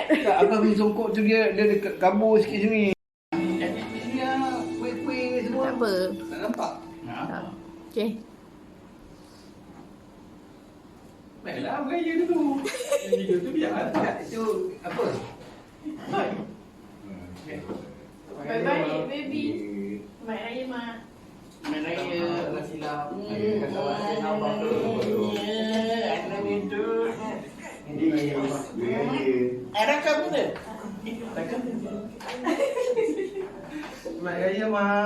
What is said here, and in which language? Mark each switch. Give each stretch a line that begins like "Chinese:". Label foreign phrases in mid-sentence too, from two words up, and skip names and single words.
Malay: Tak, abang punya songkok tu dia dekat kabur sikit sini. Dia kuih-kuih ni semua. Tak apa. Tak nampak? Okay. Baiklah, beraya dulu. Video tu biar ada. Itu apa?
English: Bye-bye baby.
Malay: Selamat raya mak. Selamat raya. Tak silap. Rakam tu. Selamat raya, Mak.